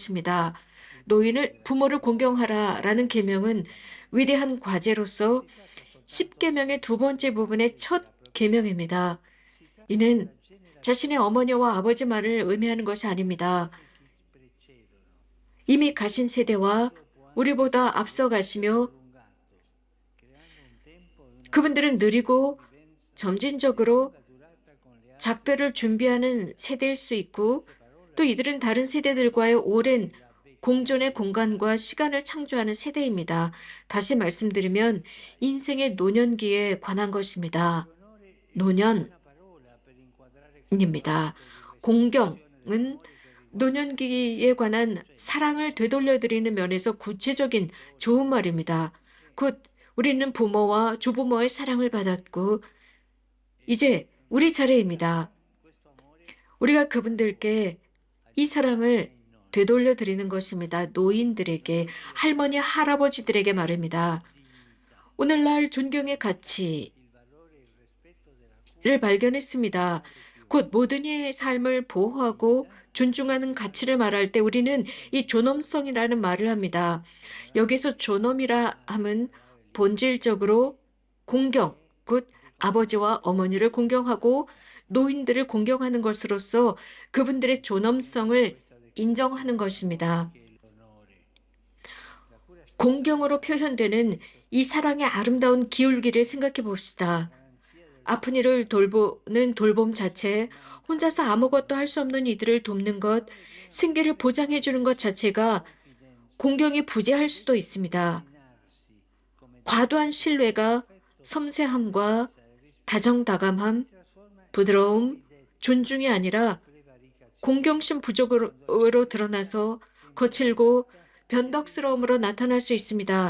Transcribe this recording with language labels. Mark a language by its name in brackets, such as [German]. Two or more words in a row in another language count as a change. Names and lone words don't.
[Korean] 것입니다. [Italian] il tempo [Korean] 노인을 [Italian] della [Korean] 부모를 [Italian] sua vita [Korean] 공경하라라는 계명은 [Italian] con amore. [Korean] 위대한 과제로서 [Italian] Si tratta soltanto [Korean] 10계명의 두 번째 [Italian] di [Korean] 부분의 [Italian] trasmettere [Korean] 첫 [Italian] la propria eredità. [Korean] 계명입니다. [Italian] Si tratta [Korean] 이는 [Italian] della [Korean] 자신의 [Italian] generazione [Korean] 어머니와 아버지 [Italian] successiva [Korean] 말을 의미하는 [Italian] alle [Korean] 것이 아닙니다. [Italian] generazioni che precedono. [Korean] 이미 가신 [Italian] Chi [Korean] 세대와 [Italian] dopo anche [Korean] 우리보다 앞서 [Italian] deve essere [Korean] 가시며 [Italian] prolungato, creando un tempo e una [Korean] 그분들은 [Italian] proporzione di [Korean] 느리고 [Italian] convivenza di [Korean] 점진적으로 [Italian] lunga durata con le altre [Korean] 작별을 준비하는 [Italian] generazioni. [Korean] 세대일 수 [Italian] In [Korean] 있고 [Italian] altre [Korean] 또 [Italian] parole, [Korean] 이들은 다른 [Italian] si [Korean] 세대들과의 [Italian] tratta [Korean] 오랜 [Italian] della [Korean] 공존의 [Italian] vecchiaia [Korean] 공간과 시간을 창조하는 세대입니다. 다시 말씀드리면 [Italian] vecchiaia. [Korean] 인생의 노년기에 관한 것입니다. [Italian] L'onore è una [Korean] 노년입니다. [Italian] buona parola per inquadrare questo atto di restituzione [Korean] 공경은 [Italian] dell'amore che riguarda tutti [Korean] 노년기에 [Italian] gli [Korean] 관한 [Italian] innocenti. [Korean] 사랑을 되돌려드리는 면에서 구체적인 [Italian] Genitori, [Korean] 좋은 말입니다. [Italian] e [Korean] 곧 우리는 부모와 조부모의 사랑을 받았고 이제 우리 차례입니다. [Italian] restituiamo questo amore [Korean] 우리가 [Italian] a loro, [Korean] 그분들께 이 [Italian] agli [Korean] 사랑을 [Italian] anziani nonni, [Korean] 되돌려 드리는 것입니다. [Italian] per [Korean] 노인들에게, [Italian] restituire [Korean] 할머니, 할아버지들에게 [Italian] loro [Korean] 말입니다. [Italian] dignità, [Korean] 오늘날 존경의 가치를 [Italian] il valore e il rispetto della cura delle [Korean] 발견했습니다. [Italian] aree più [Korean] 곧 모든 [Italian] deboli. [Korean] 이의 삶을 보호하고 [Italian] Dignità [Korean] 존중하는 가치를 [Italian] significa [Korean] 말할 때 우리는 이 [Italian] rispetto, [Korean] 존엄성이라는 말을 합니다. [Italian] onorare, [Korean] 여기서 존엄이라 [Italian] amare, [Korean] 함은 [Italian] onorare gli anziani [Korean] 본질적으로 공경, [Italian] e [Korean] 곧 아버지와 [Italian] riconoscere [Korean] 어머니를 [Italian] la loro [Korean] 공경하고 [Italian] dignità. [Korean] 노인들을 공경하는 것으로서 그분들의 [Italian] Entendendo [Korean] 존엄성을 [Italian] questa [Korean] 인정하는 [Italian] definizione [Korean] 것입니다. [Italian] che l'onore, la cura [Korean] 공경으로 [Italian] specifica [Korean] 표현되는 [Italian] il [Korean] 이 [Italian] sostegno [Korean] 사랑의 아름다운 기울기를 생각해 [Italian] la [Korean] 봅시다. [Italian] garanzia del [Korean] 아픈 이를 [Italian] benessere, [Korean] 돌보는 돌봄 자체, 혼자서 [Italian] mancanza [Korean] 아무것도 할 [Italian] dell'onore, [Korean] 수 없는 이들을 돕는 것, [Italian] parole di una [Korean] 생계를 [Italian] profonda [Korean] 보장해 주는 것 [Italian] fiducia e [Korean] 자체가 [Italian] confidenza [Korean] 공경이 부재할 수도 있습니다. 과도한 신뢰가 섬세함과 다정다감함, 부드러움, 존중이 아니라 공경심 부족으로 드러나서 거칠고 변덕스러움으로 나타날 수 있습니다.